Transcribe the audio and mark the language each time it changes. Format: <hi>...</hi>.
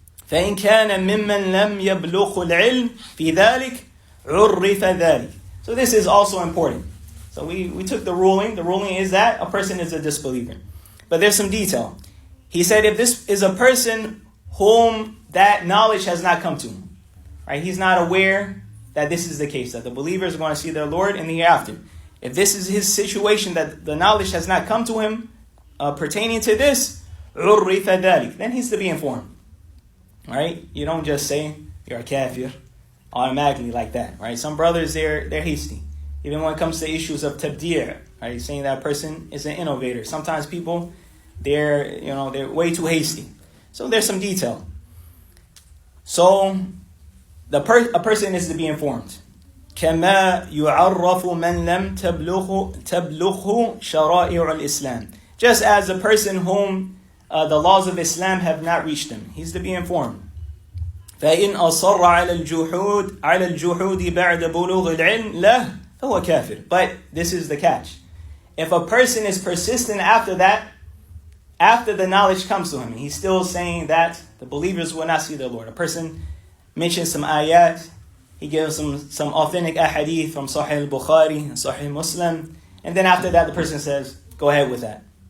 <ar>فإن كان ممن لم يبلغ العلم في ذلك عرف ذلك.</ar> <en>So this is also important. So we took the ruling. The ruling is that a person is a disbeliever. But there's some detail. He said if this is a person whom that knowledge has not come to, right? He's not aware that this is the case, that the believers are going to see their Lord in the hereafter. If this is his situation, that the knowledge has not come to him pertaining to this,</en> <ar>عرف ذلك,</ar> <en>then he's to be informed. Right? You don't just say you're a kafir automatically like that, right? Some brothers, they're hasty. Even when it comes to issues of tabdi', right? Saying that person is an innovator. Sometimes people, they're way too hasty. So there's some detail. So a person is to be informed.</en> <ar>كما يعرف من لم تبلغه شرائع الإسلام.</ar> <en>Just as a person whom the laws of Islam have not reached him, he's to be informed.</en> <ar>فإن أصر على الجحود بعد بلوغ العلم له فهو كافر.</ar> <en>But this is the catch. If a person is persistent after that, after the knowledge comes to him, and he's still saying that the believers will not see their Lord. A person mentions some ayat, he gives some authentic ahadith from Sahih al-Barbahārī and Sahih Muslim, and then after that the person says, go ahead with that.</en>